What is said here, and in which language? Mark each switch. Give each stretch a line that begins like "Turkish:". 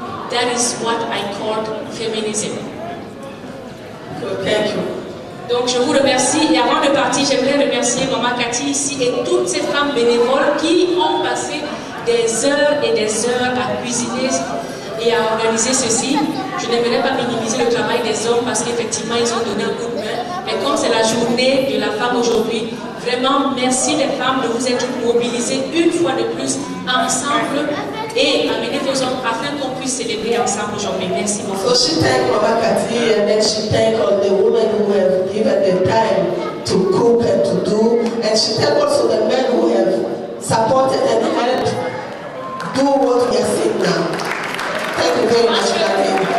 English: That is what I call feminism. Thank you.
French: Donc je vous remercie et avant de partir, j'aimerais remercier Maman Cathy ici et toutes ces femmes bénévoles qui ont passé des heures et des heures à cuisiner et à organiser ceci. Je n'aimerais pas minimiser le travail des hommes parce qu'effectivement ils ont donné un coup de main. Mais comme c'est la journée de la femme aujourd'hui, vraiment merci les femmes de vous être mobilisées une fois de plus ensemble et amener vos hommes afin qu'on puisse célébrer ensemble aujourd'hui. Merci beaucoup.
English: So she thanked Mama Cathy and then she thanked all the women who have given their time to cook and to do. And she thanked also the men who have supported and helped do what we are seeing now. Thank you very much, Cathy.